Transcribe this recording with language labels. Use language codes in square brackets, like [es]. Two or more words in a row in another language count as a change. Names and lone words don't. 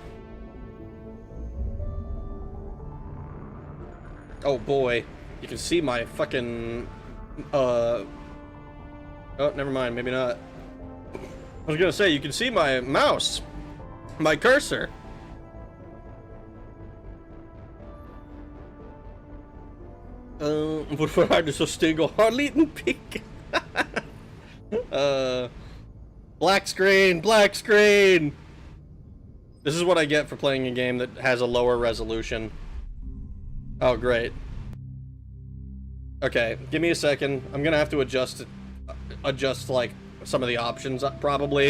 [en] Oh boy, you can see my fucking, oh, never mind, maybe not. I was gonna say, you can see my mouse, my cursor. [no] Hvorfor du så stygg og har liten pikk? [en] Black screen! This is what I get for playing a game that has a lower resolution. Oh, great. Okay, give me a second. I'm gonna have to adjust like some of the options, probably.